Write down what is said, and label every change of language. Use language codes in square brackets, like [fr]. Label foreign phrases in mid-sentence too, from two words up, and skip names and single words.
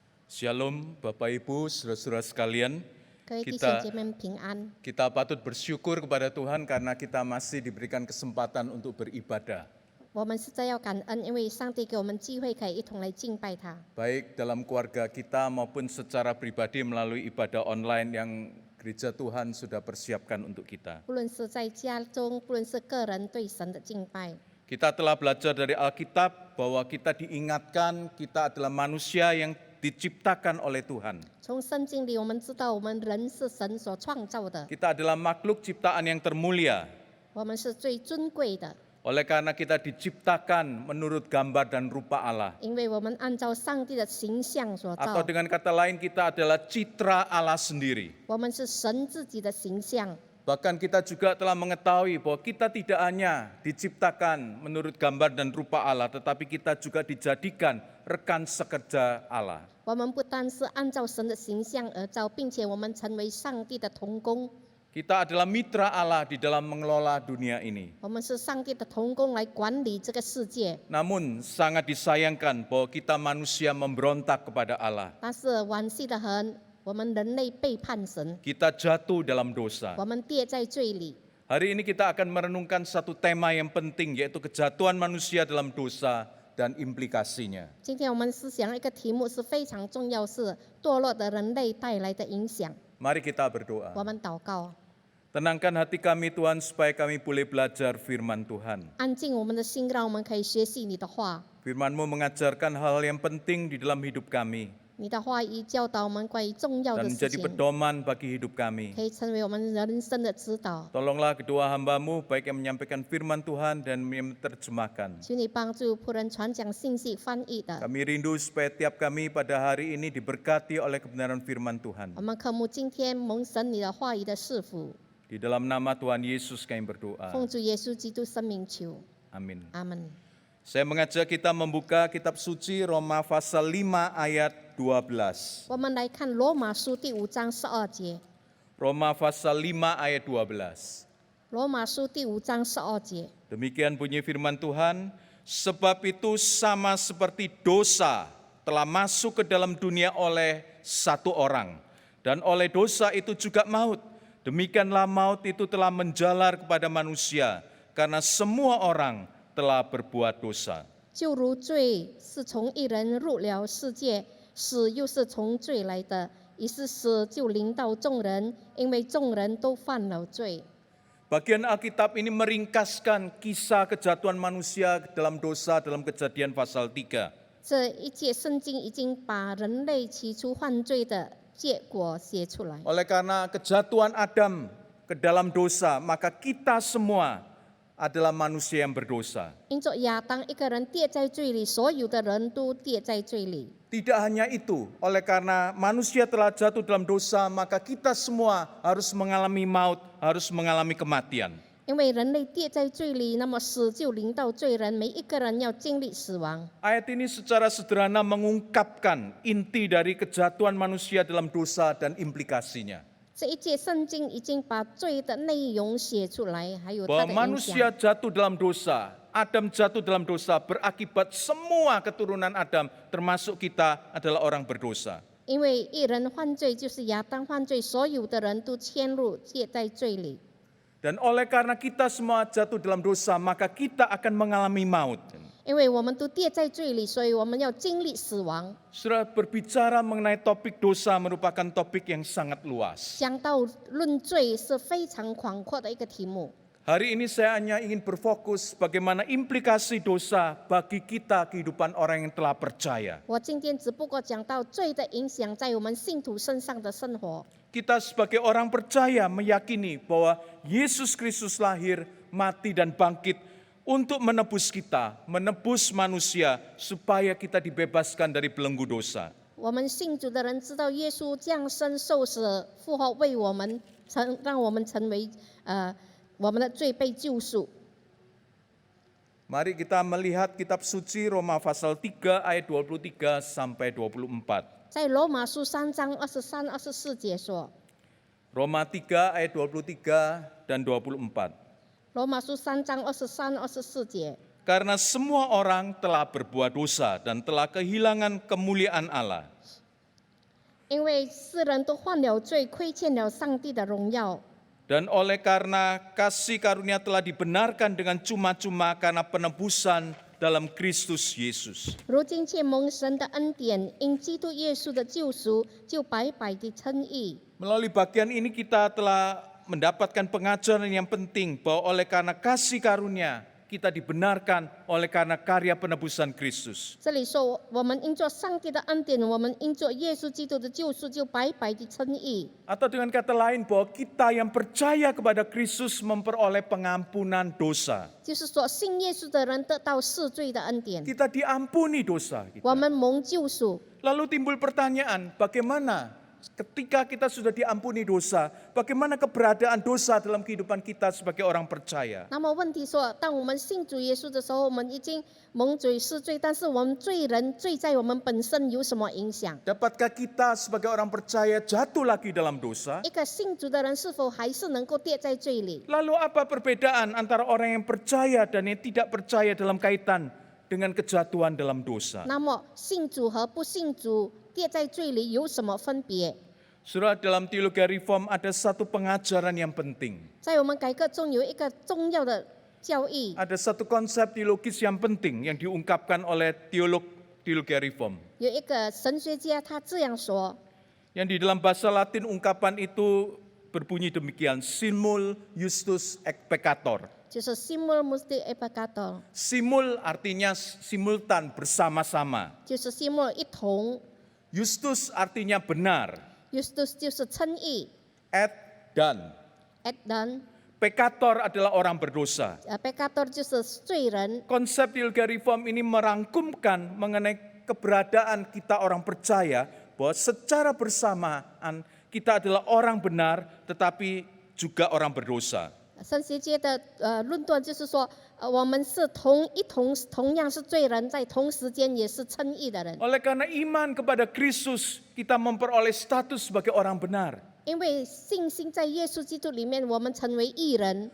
[id] Shalom Bapak Ibu, saudara-saudara sekalian. [zh] 各位弟兄 [id] Kita [zh] 姐妹平安。 [id] kita patut bersyukur kepada Tuhan karena kita masih diberikan kesempatan untuk beribadah. [zh] 我们实在要感恩，因为上帝给我们机会，可以一同来敬拜他。 [id] Baik dalam keluarga kita maupun secara pribadi melalui ibadah online yang gereja Tuhan sudah persiapkan untuk kita. [zh] 不论是在家中，不论是个人对神的敬拜， [id] Kita telah belajar dari Alkitab bahwa kita diingatkan kita adalah manusia yang diciptakan oleh Tuhan. [zh] 从圣经里我们知道，我们人是神所创造的， [id] Kita adalah makhluk ciptaan yang termulia. [zh] 我们是最尊贵的， [id] Oleh karena kita diciptakan menurut gambar dan rupa Allah. [zh] 因为我们按照上帝的形象所 [id] Atau [zh] 造， [id] dengan kata lain kita adalah citra Allah sendiri. [zh] 我们是神自己的形象。 [id] Bahkan kita juga telah mengetahui bahwa kita tidak hanya diciptakan menurut gambar dan rupa Allah, tetapi kita juga dijadikan rekan sekerja Allah. [zh] 我们不单是按照神的形象而造，并且我们成为上帝的同工。 [id] Kita adalah mitra Allah di dalam mengelola dunia ini. [zh] 我们是上帝的同工来管理这个世界， [id] Namun sangat disayangkan bahwa kita manusia memberontak kepada Allah. [zh] 但是惋惜的很，我们人类背叛神， [id] Kita jatuh dalam dosa. [zh] 我们跌在罪里。 [id] Hari ini kita akan merenungkan satu tema yang penting, yaitu kejatuhan manusia dalam dosa dan implikasinya. [zh] 今天我们思想一个题目是非常重要，是堕落的人类带来的影响。 [id] Mari kita berdoa. [zh] 我们祷告， [id] Tenangkan hati kami Tuhan supaya kami boleh belajar firman Tuhan. [zh] 安静我们的心，让我们可以学习你的话。 [id] Firman-Mu mengajarkan hal yang penting di dalam hidup kami [zh] 你的话语教导我们关于重要 [id] dan [zh] 的事 [id] menjadi [zh] 情， [id] pedoman bagi hidup kami. [zh] 可以成为我们人生的指导。 [id] Tolonglah kedua hamba-Mu baik yang menyampaikan firman Tuhan dan yang menerjemahkan. [zh] 求你帮助仆人传讲信息、翻译的。 [id] Kami rindu supaya tiap kami pada hari ini diberkati oleh kebenaran firman Tuhan. [zh] 我们渴慕今天蒙神你的话语的赐福， [id] Di dalam nama Tuhan Yesus kami berdoa. [zh] 奉主耶稣基督生命求， [id] Amin. [zh] 阿门。 [id] Saya mengajak kita membuka kitab suci Roma pasal 5 ayat 12. [zh] 我们来看罗马书第5章12节。 [id] Roma pasal 5 ayat 12. [zh] 罗马书第5章12节， [id] Demikian bunyi firman Tuhan, sebab itu sama seperti dosa telah masuk ke dalam dunia oleh satu orang, dan oleh dosa itu juga maut. Demikianlah maut itu telah menjalar kepada manusia, karena semua orang telah berbuat dosa. [zh] 就如罪是从一人入了世界，死又是从罪来的，于是死就临到众人，因为众人都犯了罪。 [id] Bagian Alkitab ini meringkaskan kisah kejatuhan manusia dalam dosa dalam Kejadian pasal 3. [zh] 这一节圣经已经把人类起初犯罪的结果写出来。 [id] Oleh karena kejatuhan Adam ke dalam dosa, maka kita semua adalah manusia yang berdosa. [zh] 因着亚当一个人跌在罪里，所有的人都跌在罪里。 [id] Tidak hanya itu, oleh karena manusia telah jatuh dalam dosa, maka kita semua harus mengalami maut, harus mengalami kematian. [zh] 因为人类跌在罪里，那么死就临到罪人，每一个人要经历死亡。 [id] Ayat ini secara sederhana mengungkapkan inti dari kejatuhan manusia dalam dosa dan implikasinya. [zh] 这一节圣经已经把罪的内容写出来，还有 [id] Bahwa [zh] 它的影 [id] manusia [zh] 响。 [id] jatuh dalam dosa, Adam jatuh dalam dosa, berakibat semua keturunan Adam, termasuk kita adalah orang berdosa. [zh] 因为一人犯罪，就是亚当犯罪，所有的人都陷入跌在罪里。 [id] Dan oleh karena kita semua jatuh dalam dosa, maka kita akan mengalami maut. [zh] 因为我们都跌在罪里，所以我们要经历死亡。 [id] Saudara, berbicara mengenai topik dosa merupakan topik yang sangat luas. [zh] 讲到论罪是非常广阔的一个题目。 [id] Hari ini saya hanya ingin berfokus bagaimana implikasi dosa bagi kita kehidupan orang yang telah percaya. [zh] 我今天只不过讲到罪的影响在我们信徒身上的生活。 [id] Kita sebagai orang percaya meyakini bahwa Yesus Kristus lahir, mati dan bangkit untuk menebus kita, menebus manusia supaya kita dibebaskan dari belenggu dosa. [zh] 我们信主的人知道耶稣降生受死复活，为我们让我们成为我们的罪被救赎。 [id] Mari kita melihat kitab suci Roma pasal 3 ayat 23 sampai 24. [zh] 在罗马书3章23、24节说， [id] Roma 3 ayat 23 dan 24. [zh] 罗马书3章23、24节， [id] Karena semua orang telah berbuat dosa dan telah kehilangan kemuliaan Allah. [zh] 因为世人都犯了罪，亏欠了上帝的荣耀。 [id] Dan oleh karena kasih karunia telah dibenarkan dengan cuma-cuma karena penebusan dalam Kristus Yesus. [zh] 如今却蒙神的恩典，因基督耶稣的救赎，就白白的称义。 [id] Melalui bagian ini kita telah mendapatkan pengajaran yang penting bahwa oleh karena kasih karunia kita dibenarkan oleh karena karya penebusan Kristus. [zh] 这里说，我们因着上帝的恩典，我们因着耶稣基督的救赎，就白白的称义。 [id] Atau dengan kata lain bahwa kita yang percaya kepada Kristus memperoleh pengampunan dosa. [zh] 就是说，信耶稣的人得到赦罪的恩典， [id] Kita diampuni dosa kita. [zh] 我们蒙救赎。 [id] Lalu timbul pertanyaan, bagaimana ketika kita sudah diampuni dosa, bagaimana keberadaan dosa dalam kehidupan kita sebagai orang percaya? [zh] 那么问题说，当我们信主耶稣的时候，我们已经蒙罪赦罪，但是我们罪在我们本身有什么影响？ [id] Dapatkah kita sebagai orang percaya jatuh lagi dalam dosa? [zh] 一个信主的人是否还是能够跌在罪里？ [id] Lalu apa perbedaan antara orang yang percaya dan yang tidak percaya dalam kaitan dengan kejatuhan dalam dosa? [zh] 那么信主和不信主跌在罪里有什么分别？ [id] Saudara, dalam teologi reform ada satu pengajaran yang penting. [zh] 在我们改革中有一个重要的教义， [id] Ada satu konsep teologis yang penting yang diungkapkan oleh teologi reform. [zh] 有一个神学家他这样说， [id] Yang di dalam bahasa Latin ungkapan itu berbunyi demikian, [la] simul justus et peccator. [zh] 就是 [la] simul musti et peccator， [id] Simul artinya simultan, bersama-sama. [zh] 就是 simul 一同 [id] Justus artinya benar, [zh] ，justus 就是称义 [id] et dan. ，et dan Peccator adalah orang berdosa. [zh] peccator 就是罪人。 [id] Konsep teologi reform ini merangkumkan mengenai keberadaan kita orang percaya bahwa secara bersamaan kita adalah orang benar tetapi juga orang berdosa. [zh] 神学界的论断就是说，我们是同样是罪人，在同时间也是称义的人。 [id] Oleh karena iman kepada Kristus, kita memperoleh status sebagai orang benar. [zh] 因为信心在耶稣基督里面，我们成为义人。